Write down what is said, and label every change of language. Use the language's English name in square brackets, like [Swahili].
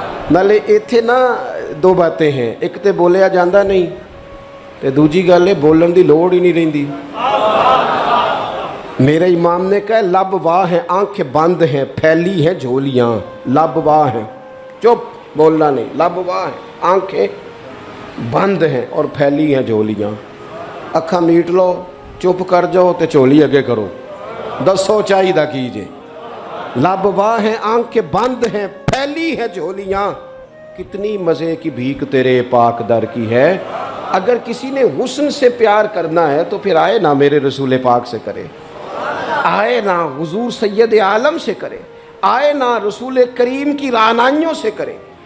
[Punjabi] نالے ایتھے نا دو باتیں ہیں، ایک تے بولیا جاندہ نہیں تے دوجی گل ہے بولن دی لوڑ ہی نہیں رہندی. [Urdu] میرے امام نے کہا لب واہ ہیں آنکھیں بند ہیں پھیلی ہیں جھولیاں. لب واہ ہیں، چپ بولنا نہیں. لب واہ ہیں آنکھیں بند ہیں اور پھیلی ہیں جھولیاں. [Punjabi] اکھاں میٹ لو، چپ کر جاؤ تے چولی اگے کرو، دسو چاہیدہ کیجئے. [Urdu] لب واہ ہیں آنکھیں بند ہیں پھیلی ہیں جھولیاں، کتنی مزے کی بھیک تیرے پاک در کی ہے. اگر کسی نے حسن سے پیار کرنا ہے تو پھر آئے نہ میرے رسول پاک سے کرے، آئے نہ حضور سید عالم سے کرے، آئے نہ رسول کریم کی رعنائیوں سے کرے.